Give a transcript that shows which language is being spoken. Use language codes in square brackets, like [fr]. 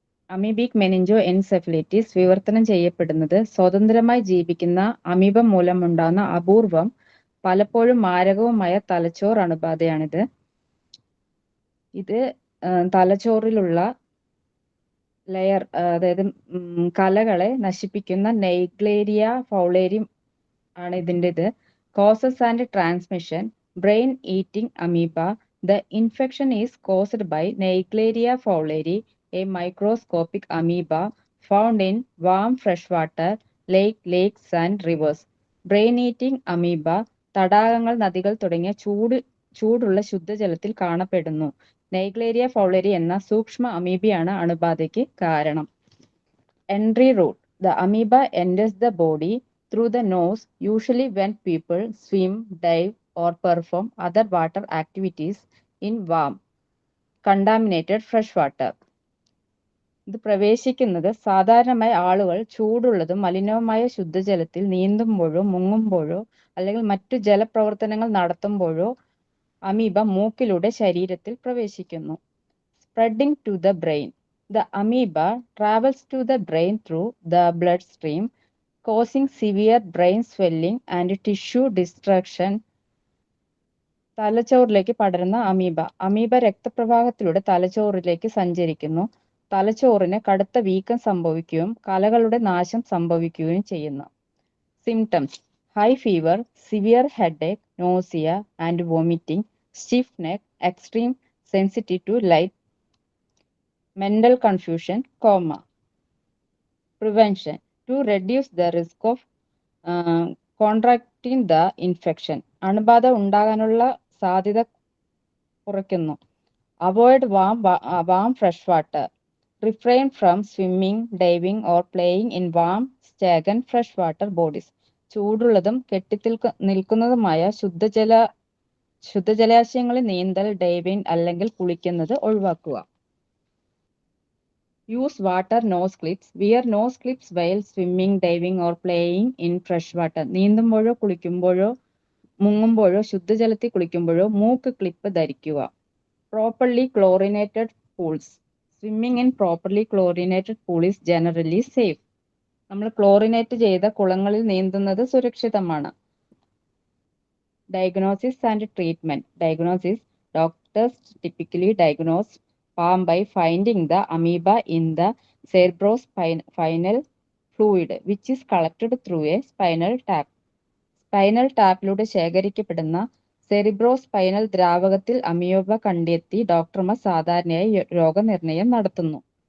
[ml] Amoebic മെനിഞ്ചോഎൻസെഫലൈറ്റിസ് വിവർത്തനം ചെയ്യപ്പെടുന്നത് സ്വതന്ത്രമായി ജീവിക്കുന്ന അമീബ മൂലമുണ്ടാകുന്ന അപൂർവം, പലപ്പോഴും മാരകവുമായ തലച്ചോർ അണുബാധയാണിത്. ഇത് തലച്ചോറിലുള്ള ലെയർ, അതായത് കലകളെ നശിപ്പിക്കുന്ന നെയ്ഗ്ലേരിയ ഫൗളേരി ആണ് ഇതിൻ്റെത്. [en] Causes and transmission: brain eating amoeba. The infection is caused by Naegleria fowleri, a microscopic amoeba found in warm freshwater, lakes and rivers. Brain-eating amoeba [ml] തടാകങ്ങൾ, നദികൾ തുടങ്ങിയ ചൂടുള്ള ശുദ്ധജലത്തിൽ കാണപ്പെടുന്നു. Naegleria fowleri എന്ന സൂക്ഷ്മ അമീബയാണ് അണുബാധയ്ക്ക് കാരണം. [en] Entry route: the amoeba enters the body through the nose, usually when people swim, dive, or perform other water activities in warm, contaminated fresh water. [ml] ഇത് പ്രവേശിക്കുന്നത് സാധാരണമായി ആളുകൾ ചൂടുള്ളതും മലിനവുമായ ശുദ്ധജലത്തിൽ നീന്തുമ്പോഴോ മുങ്ങുമ്പോഴോ അല്ലെങ്കിൽ മറ്റു ജലപ്രവർത്തനങ്ങൾ നടത്തുമ്പോഴോ അമീബ മൂക്കിലൂടെ ശരീരത്തിൽ പ്രവേശിക്കുന്നു. [en] Spreading to the brain. The amoeba travels to the brain through the bloodstream, causing severe brain swelling and tissue destruction. [ml] തലച്ചോറിലേക്ക് പടരുന്ന അമീബ രക്തപ്രവാഹത്തിലൂടെ തലച്ചോറിലേക്ക് സഞ്ചരിക്കുന്നു. തലച്ചോറിന് കടുത്ത വീക്കം സംഭവിക്കുകയും കലകളുടെ നാശം സംഭവിക്കുകയും ചെയ്യുന്നു. [en] Symptoms: high fever, severe headache, nausea and vomiting, stiff neck, extreme sensitivity to light, mental confusion, coma. Prevention: to reduce the risk of contracting the infection. [ml] അണുബാധ ഉണ്ടാകാനുള്ള സാധ്യത കുറയ്ക്കുന്നു. [en] Avoid warm fresh water. Refrain from swimming, diving or playing in warm, stagnant freshwater bodies. [ml] ചൂടുള്ളതും നിൽക്കുന്നതുമായ ശുദ്ധജലാശയങ്ങളിൽ നീന്തൽ, diving അല്ലെങ്കിൽ കുളിക്കുന്നത് ഒഴിവാക്കുക. [en] Use water nose clips. Wear nose clips while swimming, diving or playing in fresh water. [ml] നീന്തുമ്പോഴോ കുളിക്കുമ്പോഴോ മുങ്ങുമ്പോഴോ ശുദ്ധജലത്തിൽ കുളിക്കുമ്പോഴോ മൂക്ക് clip ധരിക്കുക. [en] Properly chlorinated pools. Swimming in properly chlorinated pool is generally safe. [ml] നമ്മൾ chlorinate ചെയ്ത കുളങ്ങളിൽ നീന്തുന്നത് സുരക്ഷിതമാണ്. [en] Diagnosis and treatment. Diagnosis: doctors typically diagnose palm by finding the amoeba in the cerebrospinal fluid, which is collected through a spinal tap. [ml] Spinal ടാപ്പിലൂടെ ശേഖരിക്കപ്പെടുന്ന cerebrospinal ദ്രാവകത്തിൽ amoeba കണ്ടെത്തി ഡോക്ടർമാർ സാധാരണയായി രോഗനിർണയം നടത്തുന്നു.